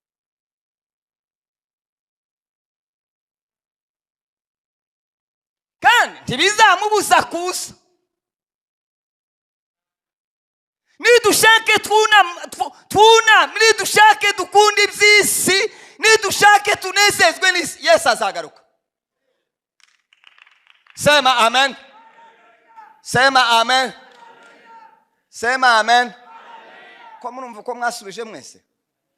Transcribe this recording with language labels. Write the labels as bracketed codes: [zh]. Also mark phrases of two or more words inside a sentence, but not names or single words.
[rw] Kandi ntibizamubuza kuza. Nidushake nidushake dukunda iby'isi, nidushake tunezezwe n'isi, Yesu azagaruka. [sw] Sema amen. Sema amen. Sema amen. [rw] Ko murumva ko mwasubije mwese?